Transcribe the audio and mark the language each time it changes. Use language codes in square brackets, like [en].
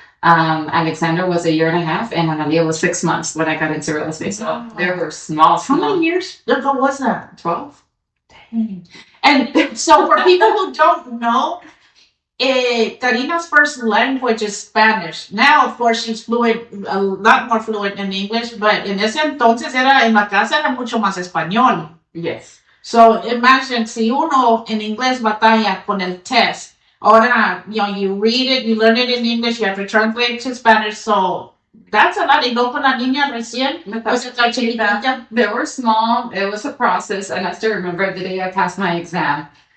[en] Alexander was 1.5 years, and Analia was 6 months when I got into real estate, so they were small. How many years ago was that? 12. Dang. And so for people who don't know, Karina's first language is Spanish. Now, of course, she's fluent, a lot more fluent in English, but [es] en ese entonces en la casa era mucho más español. [en] Yes. So imagine [es] si uno en inglés batalla con el test. [en] Ahora, you read it, you learn it in English, you have to translate it to Spanish. So that's a lot. [es] Y no con la niña recién. [en] They were small. It was a process, and I still remember the day I passed my exam.